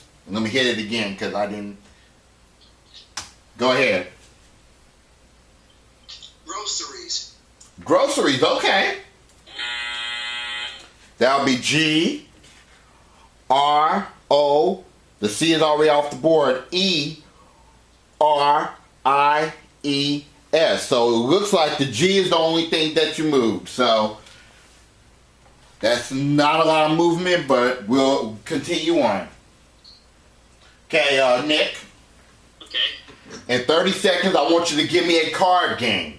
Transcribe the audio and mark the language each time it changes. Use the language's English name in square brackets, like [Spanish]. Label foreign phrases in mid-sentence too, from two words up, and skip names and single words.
[English] Let me hit it again because I didn't. Go ahead. Groceries. Groceries, okay. That'll be G-R-O. The C is already off the board. E-R-I-E-S. So it looks like the G is the only thing that you moved. So that's not a lot of movement, but we'll continue on. Okay, Nick. Okay. In 30 seconds, I want you to give me a card game.